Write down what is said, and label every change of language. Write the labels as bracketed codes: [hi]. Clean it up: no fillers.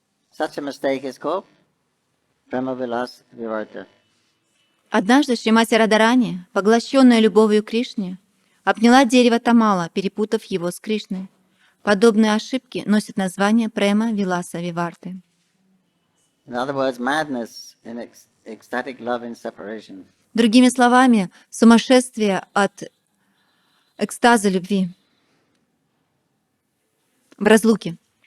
[en] Such a mistake is called Prema Vilas Vivarta. [ru] Однажды Шримати Радharani, поглощенная любовью к Кришне, обняла дерево Тамала, перепутав его с Кришной. Подобные ошибки носят название Према Виласа Виварты. [en] In other words, madness in ecstatic love in separation. [ru] Другими словами, сумасшествие от экстаза любви в разлуке.